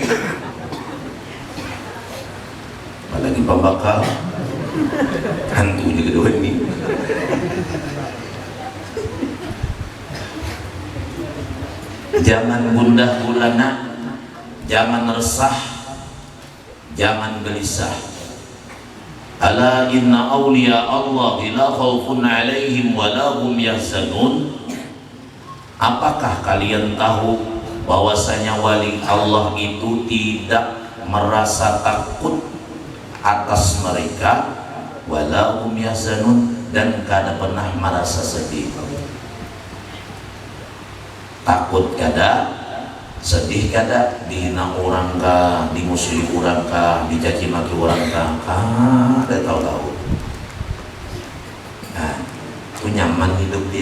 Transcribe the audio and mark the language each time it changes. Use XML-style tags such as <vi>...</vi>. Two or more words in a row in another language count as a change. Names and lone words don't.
<bjn>Apalagi pembakal. Hantu aja kedua ini. Jangan gundah gulana, jangan resah, jangan gelisah.</bjn> <ar>ألا إن أولياء الله لا خوف عليهم ولا هم يحزنون.</ar> <id>Apakah kalian tahu bahwasanya wali Allah itu tidak merasa takut atas mereka,</id> <ar>ولا هم يحزنون,</ar> <bjn>dan kada pernah merasa sedih. Takut kada, sedih kada, dihina orang kah, dimusuhi orang kah, dicaci maki orang kah, kada tahu-tahu. Nah, itu nyaman hidup dia.</bjn>